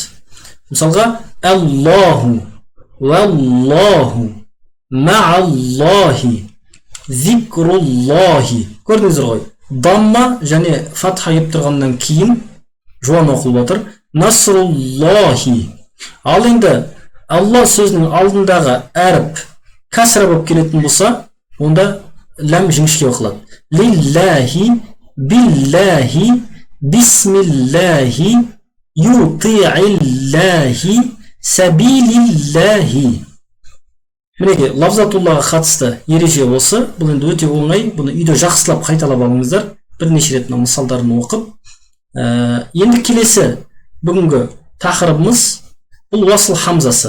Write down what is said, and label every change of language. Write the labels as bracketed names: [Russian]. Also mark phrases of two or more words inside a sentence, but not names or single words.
[Kazakh] Мысалға, [Arabic] الله، والله, مع الله، ذكر الله. [Kazakh] Көрдіңіздер ғой? Дамма және фатха еп тұрғаннан кейін жуан оқылып отыр. [Arabic] نصر الله. [Kazakh] Ал енді Аллах сөзінің алдындағы әріп кәсіра болып келетін болса, онда ләм жіңішке оқылады. [Arabic] لله، بالله، بسم الله, يؤتي الله، سبيل الله. [Kazakh] Мінеке, лавзатуллаға қатысты ереже осы. Бұл енді өте оңай. Бұны үйде жақсылап қайталап алыңыздар. Бірнеше рет мысалдарын оқып. Енді келесі бүгінгі тақырыбымыз бұл уасл хамзасы.